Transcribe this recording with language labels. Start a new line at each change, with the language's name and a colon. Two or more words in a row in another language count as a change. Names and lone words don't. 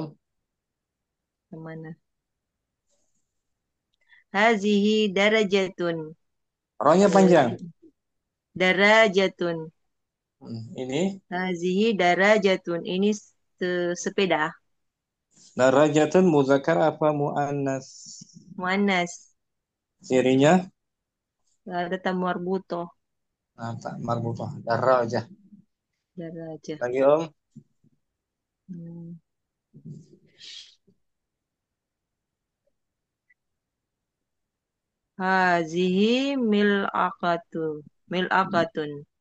Arabic: Mana? هذه درجة.
Indonesian: Rohnya panjang.
Arabic: Darajatun.
Indonesian: Ini
Arabic: هذه درجة.
Indonesian: Ini sepeda.
Arabic: درجة مذكر apa muannas? Muannas.
Indonesian: Cirinya Ada
Arabic: تاء مربوطة. تاء مربوطة. Darajah. Darajah.
Indonesian: Lagi Om.
Arabic: Hmm. هذه ملعقة.